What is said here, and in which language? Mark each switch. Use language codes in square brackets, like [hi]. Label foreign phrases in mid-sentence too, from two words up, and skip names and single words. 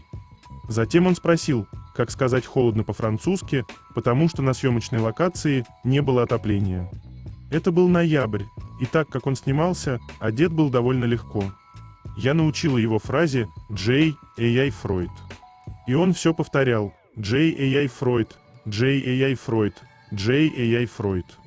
[ru] Затем он спросил, как сказать холодно по-французски, потому что на съемочной локации не было отопления. Это был ноябрь, и так как он снимался, одет был довольно легко. Я научила его фразе [fr] «J.A.I. Freud». [ru] И он все повторял [fr] «J.A.I. Freud, J.A.I. Freud, J.A.I. Freud».